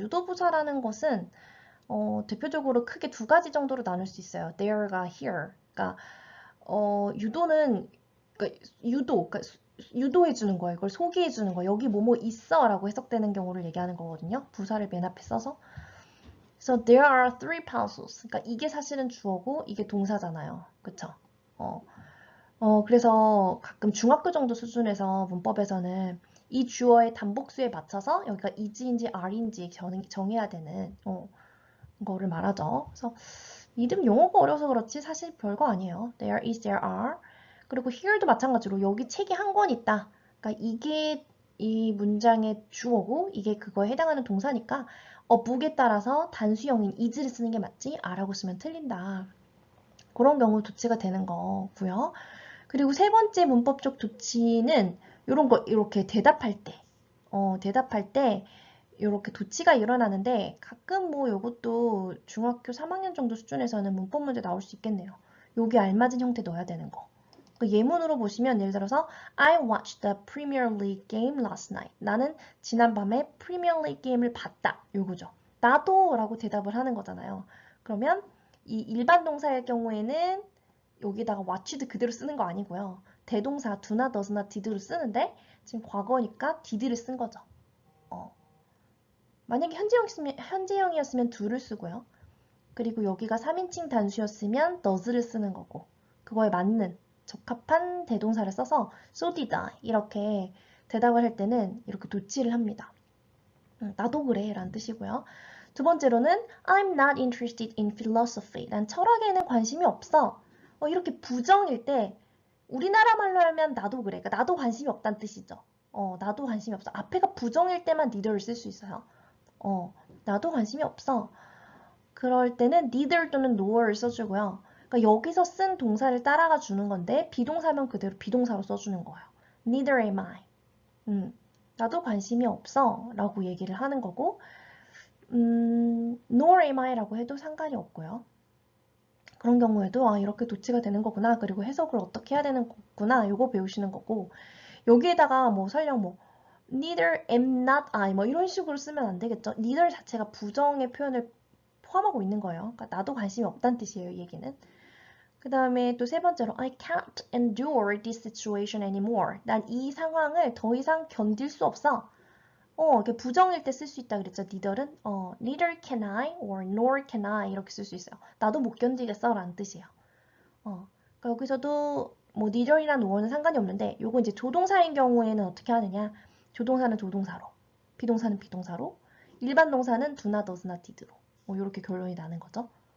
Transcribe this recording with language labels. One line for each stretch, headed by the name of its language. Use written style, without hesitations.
Korean: 유도부사라는 것은 대표적으로 크게 두 가지 정도로 나눌 수 있어요. there가 here. 그러니까 유도는 그러니까 유도해 주는 거예요. 이걸 소개해 주는 거예요. 여기 뭐뭐 있어라고 해석되는 경우를 얘기하는 거거든요. 부사를 맨 앞에 써서.
English: 그래서 there are three pencils.
Korean: 그러니까 이게 사실은 주어고 이게 동사잖아요. 그쵸? 그래서 가끔 중학교 정도 수준에서 문법에서는 이 주어의 단복수에 맞춰서 여기가 is인지 are인지 정해야 되는 거를 말하죠. 그래서 이름 용어가 어려서 그렇지 사실 별거 아니에요.
English: There is, there are.
Korean: 그리고 here도 마찬가지로 여기 책이 한 권 있다. 그러니까 이게 이 문장의 주어고 이게 그거에 해당하는 동사니까 book에 따라서 단수형인 is를 쓰는 게 맞지 are라고 쓰면 틀린다. 그런 경우 도치가 되는 거고요. 그리고 세 번째 문법적 도치는 이런 거 이렇게 대답할 때 이렇게 도치가 일어나는데 가끔 뭐 이것도 중학교 3학년 정도 수준에서는 문법 문제 나올 수 있겠네요. 여기 알맞은 형태 넣어야 되는 거. 그 예문으로 보시면 예를 들어서
English: I watched the Premier League game last night.
Korean: 나는 지난밤에 프리미어 리그 게임을 봤다. 요거죠. 나도 라고 대답을 하는 거잖아요. 그러면 이 일반 동사일 경우에는 여기다가 watched 그대로 쓰는 거 아니고요. 대동사 do나 does나 did로 쓰는데 지금 과거니까 did를 쓴 거죠. 만약에 현재형이었으면 do를 쓰고요. 그리고 여기가 3인칭 단수였으면 does를 쓰는 거고 그거에 맞는 적합한 대동사를 써서
English: so did I
Korean: 이렇게 대답을 할 때는 이렇게 도치를 합니다. 나도 그래 라는 뜻이고요.
English: 두 번째로는 I'm not interested in philosophy.
Korean: 난 철학에는 관심이 없어. 이렇게 부정일 때 우리나라 말로 하면 나도 그래. 그러니까 나도 관심이 없다는 뜻이죠. 나도 관심이 없어. 앞에가 부정일 때만 neither를 쓸 수 있어요. 나도 관심이 없어. 그럴 때는 neither 또는 nor를 써주고요. 그러니까 여기서 쓴 동사를 따라가 주는 건데 비동사면 그대로 비동사로 써주는 거예요.
English: Neither am I.
Korean: 나도 관심이 없어 라고 얘기를 하는 거고
English: nor am I
Korean: 라고 해도 상관이 없고요. 그런 경우에도 이렇게 도치가 되는 거구나. 그리고 해석을 어떻게 해야 되는 거구나. 요거 배우시는 거고 여기에다가 뭐 설령 뭐
English: neither am not I
Korean: 뭐 이런 식으로 쓰면 안 되겠죠. neither 자체가 부정의 표현을 포함하고 있는 거예요. 그러니까 나도 관심이 없다는 뜻이에요. 이 얘기는. 그 다음에 또 세 번째로
English: I can't endure this situation anymore.
Korean: 난 이 상황을 더 이상 견딜 수 없어. 이렇게 부정일 때 쓸 수 있다 그랬죠.
English: neither는 neither can I or nor can I
Korean: 이렇게 쓸 수 있어요. 나도 못 견디겠어 라는 뜻이에요. 그러니까 여기서도 뭐 neither이랑 nor는 상관이 없는데 요거 이제 조동사인 경우에는 어떻게 하느냐. 조동사는 조동사로, 비동사는 비동사로, 일반 동사는 do나 does나 did로 이렇게 결론이 나는 거죠.